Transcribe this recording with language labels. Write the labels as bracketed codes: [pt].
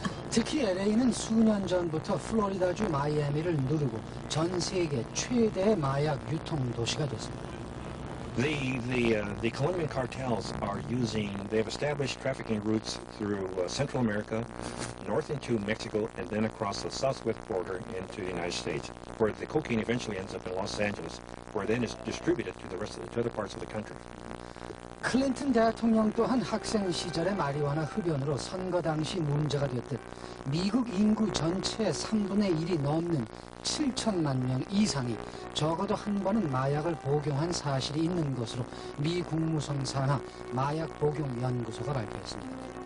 [ko] 특히 LA는 수년 전부터 플로리다주 마이애미를 누르고 전 세계 최대의 마약 유통 도시가 됐습니다. [en] The Colombian cartels they've established trafficking routes through Central America, north into Mexico, and then across the southwest border into the United States, where the cocaine eventually ends up in Los Angeles, where then it's distributed to to other parts of the country. [ko] 클린턴 대통령 또한 학생 시절의 마리화나 흡연으로 선거 당시 문제가 됐듯 미국 인구 전체의 3분의 1이 넘는 7천만 명 이상이 적어도 한 번은 마약을 복용한 사실이 있는 것으로 미 국무성 산하 마약 복용 연구소가 발표했습니다.